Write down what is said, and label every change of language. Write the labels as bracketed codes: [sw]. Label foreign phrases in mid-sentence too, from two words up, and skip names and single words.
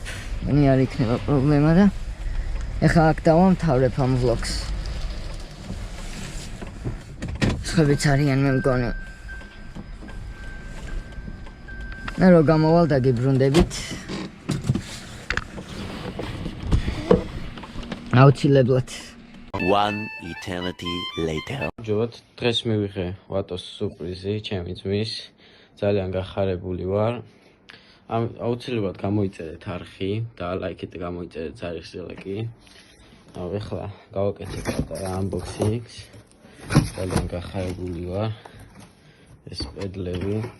[ka] მე არ იქნება პრობლემა და ეხლა აქ დავამთავრებ ამ ვლოგს. სხვებიც არიან მე მგონი. და რო გამოვალ დაგიბრუნდებით. აუცილებლად. [en] One eternity later. [ka] ჯობათ, დღეს მივიღე ვატოს სურპრიზი, ჩემი ძმის. ძალიან გახარებული ვარ. აუცილებლად გამოიწერეთ არხი და ლაიქით და გამოიწერეთ ზარიხზე ლაიკი. ეხლა გავაკეთებ პატარა unboxing-ს. ძალიან გახარებული ვარ. ეს პედლები.